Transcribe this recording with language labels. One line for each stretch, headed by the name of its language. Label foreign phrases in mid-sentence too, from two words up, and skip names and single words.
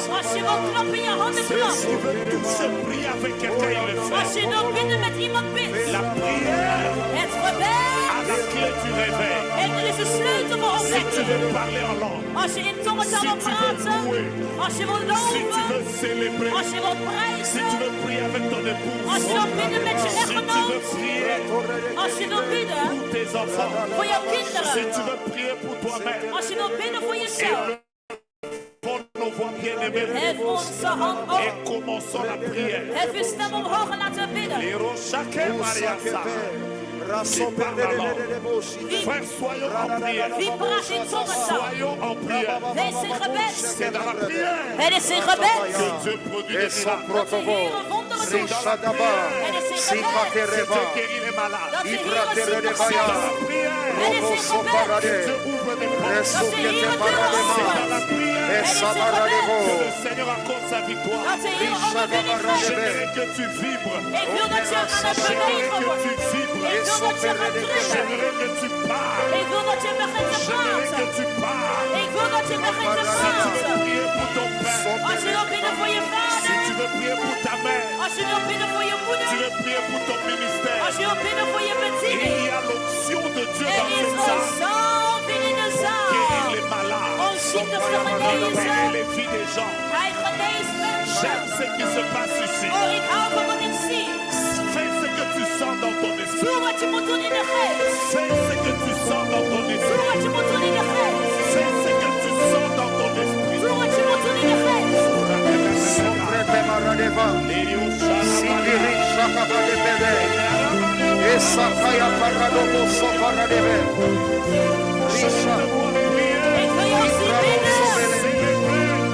Dutch: Als je wilt klappen in je handen,
French: Celui
Dutch: klap.
French: qui veut toucher, prier avec quelqu'un, il le
Dutch: Als
French: fait.
Dutch: je wilt bidden met iemand, bid.
French: La prière
Dutch: Het gebed.
French: a la clé du réveil.
Dutch: En er is een sleutel voor
French: Si tu
Dutch: ontdekking.
French: veux parler en langue,
Dutch: Als je in tongentaal
French: Si
Dutch: wil
French: tu veux
Dutch: praten.
French: louer.
Dutch: Als je wilt
French: si tu
Dutch: loven.
French: veux célébrer,
Dutch: Als je wilt
French: si
Dutch: prijzen.
French: tu veux prier avec ton
Dutch: Als
French: épouse,
Dutch: je wilt bidden met je
French: si tu veux
Dutch: echtgenoot.
French: prier
Dutch: Als je wilt bidden
French: pour tes enfants,
Dutch: voor jouw
French: si
Dutch: kinderen.
French: tu veux prier pour toi-même,
Dutch: Als je wilt bidden voor jezelf.
French: pour nos voix bien-aimées,
Dutch: Hef onze hand
French: et
Dutch: op.
French: commençons la prière.
Dutch: Hef je stem omhoog en laten we bidden.
French: Lero chacun Maria Sa. Frère, soyons en prière.
Dutch: Wie praat in tongentaal?
French: Soyons en prière.
Dutch: Wees in gebed.
French: C'est dans la prière
Dutch: Het is in gebed.
French: que Dieu produit des miracles.
Dutch: Dat de Heere wonderen
French: C'est
Dutch: doet.
French: dans la prière
Dutch: Het is in
French: que
Dutch: gebed.
French: Dieu guérit les malades.
Dutch: Dat de Heere zieken
French: C'est dans la
Dutch: geneest.
French: prière
Dutch: Het is in gebed.
French: que Dieu ouvre des portes.
Dutch: Dat de Heere deuren
French: C'est dans
Dutch: opent.
French: la prière
Dutch: Het is in gebed.
French: que le Seigneur accorde sa victoire.
Dutch: Dat de Heere overwinning geeft.
French: J'aimerais que tu vibres.
Dutch: Ik wil dat je aan het bewegen
French: J'aimerais que
Dutch: wordt.
French: tu vibres.
Dutch: Ik wil dat je gaat trillen.
French: J'aimerais que tu parles.
Dutch: Ik wil dat je begint te
French: J'aimerais que
Dutch: praten.
French: tu parles.
Dutch: Ik wil dat je begint te
French: Si tu veux
Dutch: praten.
French: prier pour ton père,
Dutch: Als je wilt bidden voor je
French: si
Dutch: vader.
French: tu veux prier pour ta mère,
Dutch: Als je wilt bidden voor je
French: tu
Dutch: moeder.
French: veux prier pour ton ministère,
Dutch: Als je wilt bidden voor je
French: il
Dutch: bediening.
French: y a l'onction de Dieu
Dutch: Er
French: dans
Dutch: is
French: cette
Dutch: een
French: salle.
Dutch: zalving in de
French: Guérir
Dutch: zaal.
French: les malades,
Dutch: Om ziektes te
French: libérer
Dutch: genezen.
French: les vies des gens.
Dutch: Hij geneest
French: J'aime
Dutch: mensen.
French: ce qui se passe ici.
Dutch: Oh, ik hou van wat ik zie.
French: Fais ce que tu sens dans ton esprit.
Dutch: Doe wat je moet doen in de geest.
French: Fais ce que tu sens dans ton
Dutch: Doe
French: esprit.
Dutch: wat je moet doen in de geest.
French: Fais ce que tu sens dans ton esprit.
Dutch: Doe wat je moet doen in de geest. Ik wil jou zien bidden.